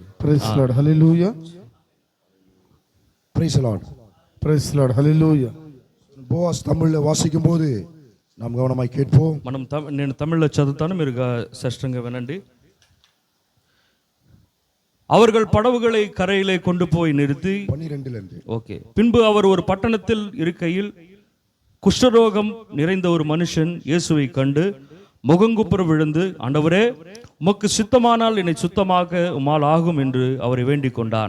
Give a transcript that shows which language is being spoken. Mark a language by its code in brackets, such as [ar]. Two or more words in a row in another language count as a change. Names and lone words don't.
[en] Praise Lord, Hallelujah. Praise Lord, Praise Lord, Hallelujah. [ta] போவாஸ் தமிழ்ல வாசிக்கும் போது நாம் கவனமாய் கேட்போம். [te] నేను తమిళ్లో చదువుతాను, మీరు స్పష్టంగా వినండి. [ta] அவர்கள் படவுகளை கரையிலே கொண்டு போய் நிறுத்தி 12 ஓகே. பின்பு அவர் ஒரு பட்டணத்தில் இருக்கையில் குஷ்டரோகம் நிறைந்த ஒரு மனுஷன் இயேசுவை கண்டு முகங்குப்புற விழுந்து, ஆண்டவரே, உமக்கு சித்தமானால் என்னை சுத்தமாக்க உம்மால் ஆகும் என்று அவரை வேண்டிக் கொண்டான்.